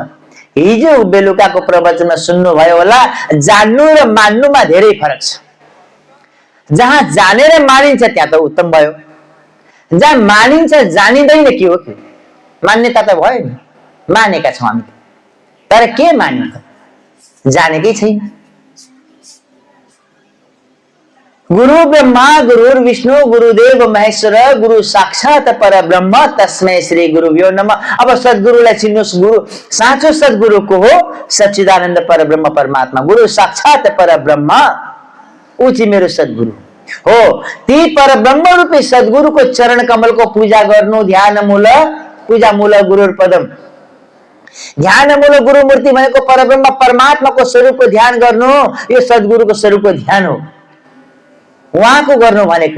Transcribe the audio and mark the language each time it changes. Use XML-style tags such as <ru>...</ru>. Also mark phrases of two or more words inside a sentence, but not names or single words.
<ne>हिजो बेलुकाको प्रवचनमा सुन्नु भयो होला, जान्नु र मान्नुमा धेरै फरक छ। जहाँ जानेर मानिन्छ त्यहाँ त उत्तम भयो, जहाँ मानिन्छ जानिँदैन के हो? मान्यता त भयो नि, मानेका छौँ हामी, तर के मान्यो त? जानेकै छैन।</ne> <sa>गुरु ब्रह्मा गुरु विष्णु गुरुदेव महेश्वर गुरु साक्षात परब्रह्म तस्मै श्री गुरुभ्यो नमः। अब सद्गुरुलाई चिन्नुहोस्, गुरु साँचो सद्गुरु को हो? सच्चिदानन्द परब्रह्म परमात्मा, गुरु साक्षात परब्रह्म,</sa> <ne>ऊ चाहिँ मेरो सद्गुरु हो। ती परब्रह्म रूपी सद्गुरुको चरण कमलको पूजा गर्नु,</ne> <sa>ध्यान मूल पूजा मूल गुरु पदम, ध्यान मूल गुरु मूर्ति</sa> <ne>भनेको परब्रह्म परमात्माको स्वरूपको ध्यान गर्नु, यो सद्गुरुको स्वरूपको ध्यान हो, उहाँको गर्नु भनेको।</ne>